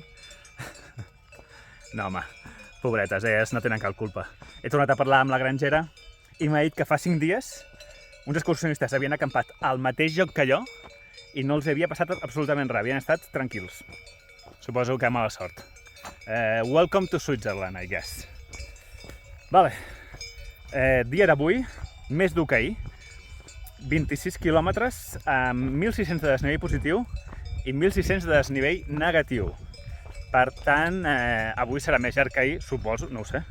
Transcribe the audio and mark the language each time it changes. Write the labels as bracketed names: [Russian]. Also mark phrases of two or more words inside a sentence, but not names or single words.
[Catalan] No, home, pobretes, elles no tenen cap culpa. He tornat a parlar amb la grangera i m'ha dit que fa 5 dies uns excursionistes havien acampat al mateix lloc que jo i no els havia passat absolutament res, havien estat tranquils. Suposo que mala sort. [English] Welcome to Switzerland, I guess. [Catalan] Vale. Dia d'avui, més dur que ahir. 26 quilòmetres amb 1.600 de desnivell positiu i 1.600 de desnivell negatiu. Per tant, avui serà més llarg que ahir, suposo, no ho sé.